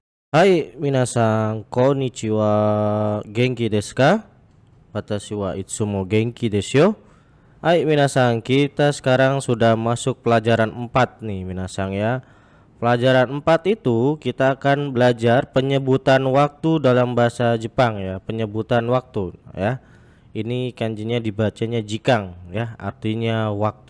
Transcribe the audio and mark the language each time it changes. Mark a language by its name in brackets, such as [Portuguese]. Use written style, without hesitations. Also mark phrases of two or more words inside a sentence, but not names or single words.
[Japanese] はい、皆さん、こんにちは、元気ですか? 私はいつも元気ですよ. はい、皆さん, [Indonesian] kita sekarang sudah masuk pelajaran 4 nih, minasan ya. Pelajaran 4 itu kita akan belajar penyebutan waktu dalam bahasa Jepang ya, penyebutan waktu ya. Ini kanjinya dibacanya jikang ya, artinya waktu.